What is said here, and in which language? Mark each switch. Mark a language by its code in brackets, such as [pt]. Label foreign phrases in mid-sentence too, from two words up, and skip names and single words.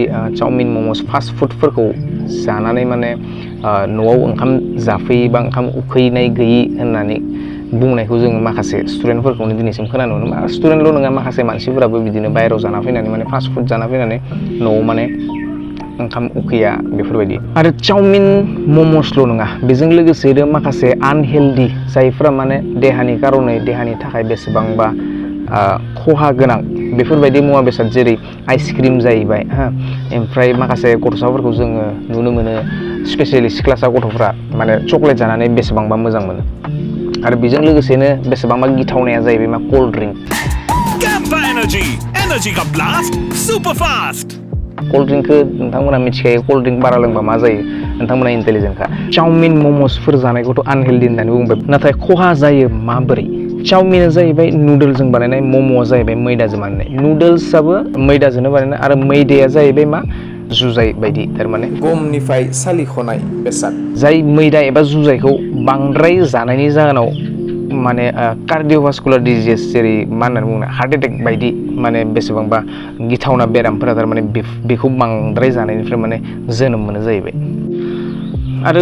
[brx] चाउमिन मम'स [en] fast food [brx] जानानै माने न'आव ओंखाम जाफैयै बा ओंखाम उखैनाय गैयि होननानै बुंनायखौ जोङो माखासे स्टुडेन्टफोरखौनो दिनैसिम खोनानो मोनो स्टुडेन्टल' नङा माखासे मानसिफोराबो बिदिनो बाहेरायाव जाना फैनानै माने [en] fast food [brx] जाना फैनानै न'आव माने ओंखाम उखैया बेफोरबायदि आरो चाउमिन मम'सल' नङा बेजों लोगोसेनो माखासे आनहेल्दि जायफ्रा माने देहानि कारनै देहानि थाखाय बेसेबांबा खहा गोनां बेफोरबायदि मुवा बेसाद जेरै आइसक्रिम जाहैबाय ओमफ्राय माखासे गथ'साफोरखौ जोङो नुनो मोनो स्पेसियेलि सिख्लासा गथ'फ्रा माने चकलेट जानानै बेसेबांबा मोजां मोनो आरो बेजों लोगोसेनो बेसेबांबा गिथावनाया जाहैबाय मा [en] cold drink cold drink [brx] नोंथांमोना मिथिखायो [en] cold drink [brx] बारा लोंबा मा जायो नोंथांमोना इन्टेलिजेन्टखा चाउमिन मम'सफोर जानायखौथ' आनहेल्दि होननानै बुंबाय नाथाय खहा जायो माबोरै चाउमिना जाहैबाय नुडोल्सजों बानायनाय मम'आ जाहैबाय मैदाजों बानायनाय नुडोल्सआबो मैदाजोंनो बानायनाय आरो मैदाया जाहैबाय मा जुजाइ बायदि थारमाने गमनिफ्राय सालिख'नाय बेसाद जाय मैदा एबा जुजाइखौ बांद्राय जानायनि जाहोनाव माने [en] cardiovascular disease [brx] जेरै मा होननानै बुङो [en] heart attack [brx] बायदि माने बेसेबांबा गिथावना बेरामफोरा थारमाने बेखौ बांद्राय जानायनिफ्राय माने जोनोम मोनो जाहैबाय आरो